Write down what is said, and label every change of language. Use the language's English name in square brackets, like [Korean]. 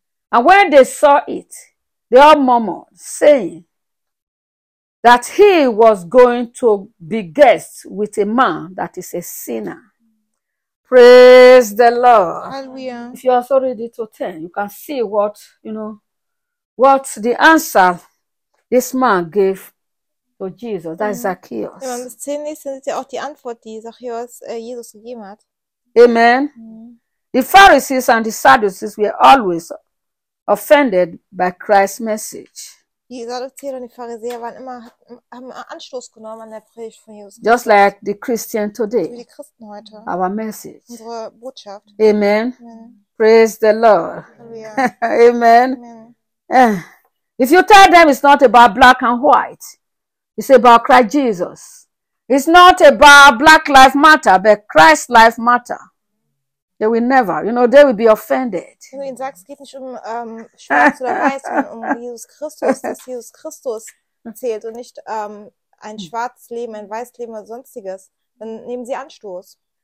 [English] And when they saw it, they all murmured, saying, that he was going to be guest with a man that is a sinner. Praise the Lord. Hallelujah. If you are also ready to turn, you can see what the answer this man gave to Jesus. That is [German] Wenn man [English] Zacchaeus. [German] bis 10 liest, dann ist ja auch die Antwort, die Zachäus Jesus gegeben hat. Amen. [English] The Pharisees and the Sadducees were always offended by Christ's message. [German] Die Sadduzäer und die Pharisäer waren immer, haben Anstoß genommen an der Predigt von Jesus [English] Just [German] Christus. [English] like the Christian [German] So wie [English] today, [German] die Christen heute. [English] our message. [German] Unsere Botschaft. [English] Amen. Praise the Lord. Amen. If you tell them it's not about black and white, it's about Christ Jesus. It's not about black life matter, but Christ life matter. They will never, they will be offended. [German] Wenn du ihnen sagst, es geht nicht um Schwarz oder Weiß, sondern um Jesus Christus, dass Jesus Christus zählt und nicht ein schwarzes Leben, ein weißes Leben oder sonstiges, dann nehmen sie Anstoß.